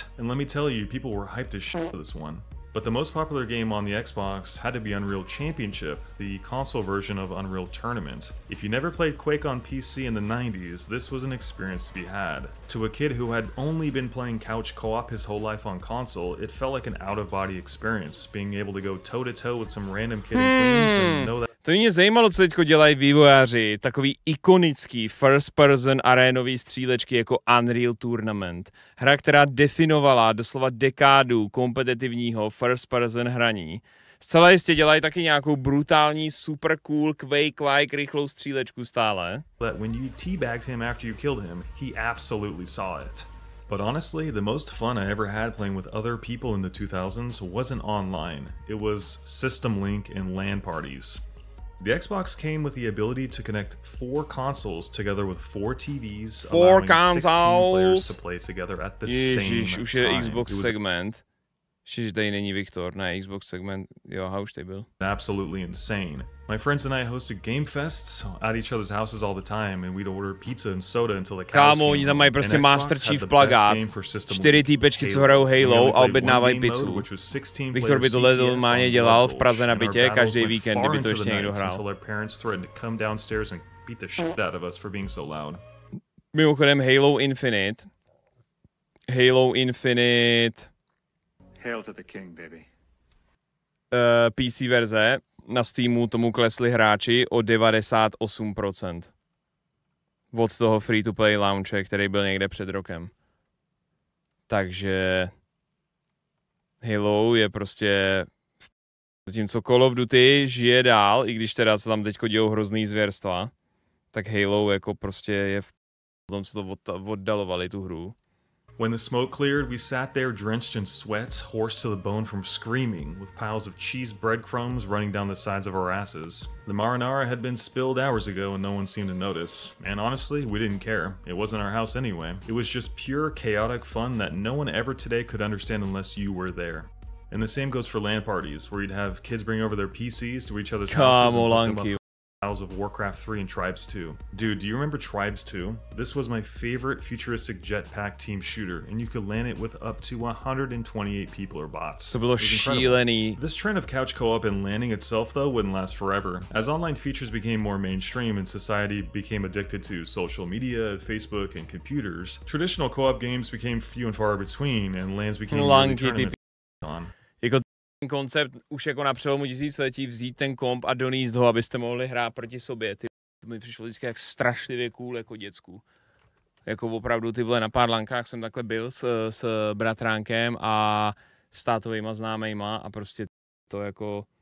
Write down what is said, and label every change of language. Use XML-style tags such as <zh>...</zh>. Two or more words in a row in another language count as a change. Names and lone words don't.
<en>And let me tell you, people were hyped as shit for this one. But the most popular game on the Xbox had to be Unreal Championship, the console version of Unreal Tournament. If you never played Quake on PC in the 90s, this was an experience to be had. To a kid who had only been playing couch co-op his whole life on console, it felt like an out-of-body experience, being able to go toe-to-toe with some random kid in Queens and know that.</en> <cs>To mě zajímalo, co teďko dělají vývojáři, takový ikonický first-person arénový střílečky jako Unreal Tournament. Hra, která definovala doslova dekádu kompetitivního first-person hraní. Zcela jistě dělají taky nějakou brutální, super cool, Quake-like rychlou střílečku stále.</cs> <en>That when you teabagged him after you killed him, he absolutely saw it. But honestly, the most fun I ever had playing with other people in the 2000s wasn't online. It was System Link and LAN parties. The Xbox came with the ability to connect 4 consoles together with 4 TVs, allowing 16 players to play together at the same time.</en> <cs>Už je Xbox segment. Že tady není Viktor, ne, Xbox segment, jo, a už tady byl.</cs> <en>Absolutely insane. My friends and I hosted game fests at each other's houses all the time, and we'd order pizza and soda until the cows</en> <cs>Kámo, oni tam mají prostě Master Chief plagát, 4 týpečky, co hrajou Halo a objednávají pizzu. Viktor by tohle normálně dělal v Praze na bytě každý víkend, kdyby to ještě někdo hrál. Mimochodem Halo Infinite.</cs> <en>Hail to the king, baby.</en> <cs>PC verze na Steamu tomu klesli hráči o 98%. Od toho free-to-play launche, který byl někde před rokem. Takže Halo je prostě... Zatímco Call of Duty žije dál, i když teda se tam teďko dějou hrozný zvěrstva, tak Halo jako prostě je v tom, co to oddalovali tu hru.</cs> <en>When the smoke cleared, we sat there drenched in sweat, hoarse to the bone from screaming, with piles of cheese breadcrumbs running down the sides of our asses. The marinara had been spilled hours ago and no one seemed to notice. And honestly, we didn't care. It wasn't our house anyway. It was just pure chaotic fun that no one ever today could understand unless you were there. And the same goes for LAN parties, where you'd have kids bring over their PCs to each other's houses and hook them up for of Warcraft 3 and Tribes 2. Dude, do you remember Tribes 2? This was my favorite futuristic jetpack team shooter, and you could land it with up to 128 people or bots.</en> <cs>To bylo šílený.</cs> <en>This trend of couch co-op and landing itself, though, wouldn't last forever. As online features became more mainstream and society became addicted to social media, Facebook, and computers, traditional co-op games became few and far between, and LANs became really tournaments on.</en> <cs>Koncept už jako na přelomu tisíciletí vzít ten komp a doníst ho, abyste mohli hrát proti sobě. To mi přišlo vždycky jak strašlivě cool jako děcku. Jako opravdu ty vole na pár lankách jsem takhle byl s bratránkem a s tátovejma známejma a prostě to jako...</cs>